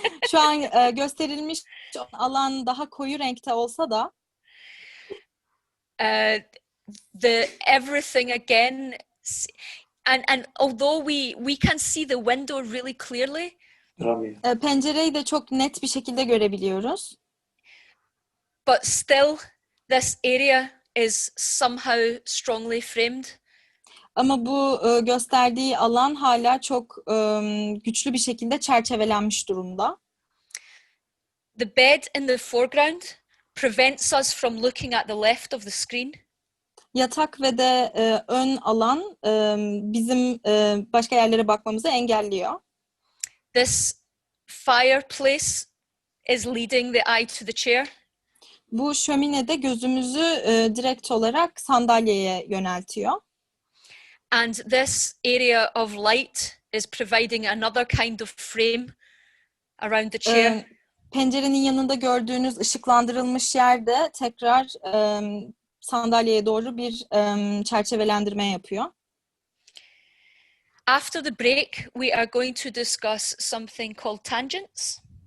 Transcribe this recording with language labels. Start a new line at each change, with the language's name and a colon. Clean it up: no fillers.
Turkish: Şu an gösterilmiş alan daha koyu renkte olsa da
English: the everything again, and although we can see the window really clearly,
Turkish: pencereyi de çok net bir şekilde görebiliyoruz.
English: but still this area is somehow strongly framed.
Turkish: Ama bu gösterdiği alan hala çok güçlü bir şekilde çerçevelenmiş durumda.
English: The bed in the foreground prevents us from looking at the left of the screen.
Turkish: Yatak ve de ön alan bizim başka yerlere bakmamızı engelliyor.
English: This fireplace is leading the eye to the chair.
Turkish: Bu şömine de gözümüzü direkt olarak sandalyeye yöneltiyor.
English: And this area of light is providing another kind of frame around the chair.
Turkish: Pencerenin yanında gördüğünüz ışıklandırılmış yerde tekrar sandalyeye doğru bir çerçevelendirme yapıyor.
English: After the break, we are going to discuss something called tangents.